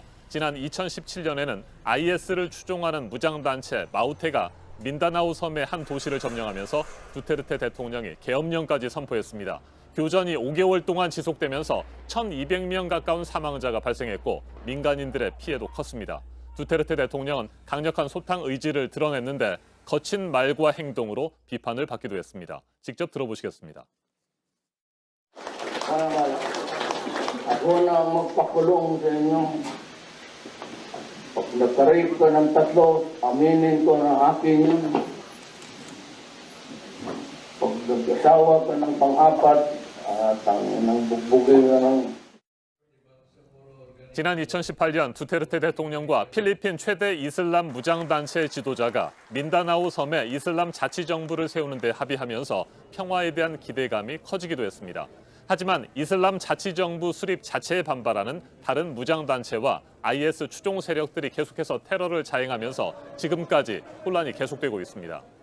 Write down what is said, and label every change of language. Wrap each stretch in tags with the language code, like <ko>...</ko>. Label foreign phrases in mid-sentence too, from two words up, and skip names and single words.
<ko>지난 2017년에는 IS를 추종하는 무장단체 마우테가 민다나우 섬의 한 도시를 점령하면서 두테르테 대통령이 계엄령까지 선포했습니다. 교전이 5개월 동안 지속되면서 1,200명 가까운 사망자가 발생했고 민간인들의 피해도 컸습니다. 두테르테 대통령은 강력한 소탕 의지를 드러냈는데 거친 말과 행동으로 비판을 받기도 했습니다. 직접 들어보시겠습니다.</ko> <tl>Ako na magpakulong sa inyo. Pag nagka-rape ka ng 3, aminin ko na akin yun. Pag nag-asawa ka ng pang-4, ng bugbugin ka ng...</tl> <ko>지난 2018년 두테르테 대통령과 필리핀 최대 이슬람 무장단체 지도자가 민다나우 섬에 이슬람 자치정부를 세우는 데 합의하면서 평화에 대한 기대감이 커지기도 했습니다. 하지만 이슬람 자치정부 수립 자체에 반발하는 다른 무장단체와 IS 추종 세력들이 계속해서 테러를 자행하면서 지금까지 혼란이 계속되고 있습니다.</ko>